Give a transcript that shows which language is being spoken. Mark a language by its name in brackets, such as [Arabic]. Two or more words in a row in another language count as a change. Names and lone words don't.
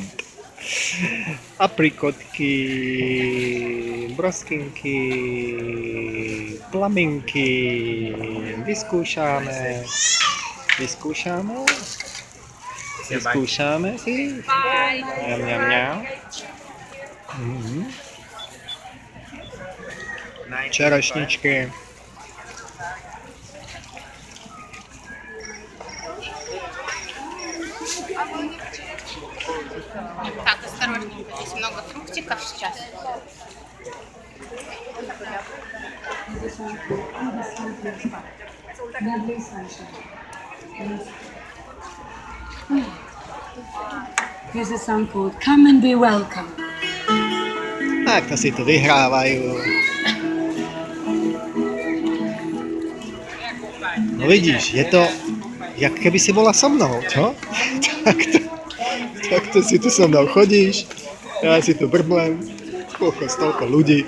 [Slovak] Aprikotky, broskinky, plaminky, vyskúšame si. Mňam. Čerešničky. [Russian] Так, осторожненько, здесь много фруктиков сейчас. [English] Here's a song called Come and Be Welcome. [Slovak] Tak to si tu vyhrávajú. No vidíš, je to, jak keby si bola so mnou, čo? Takto si tu so mnou chodíš, ja si tu brblem, toľko ľudí.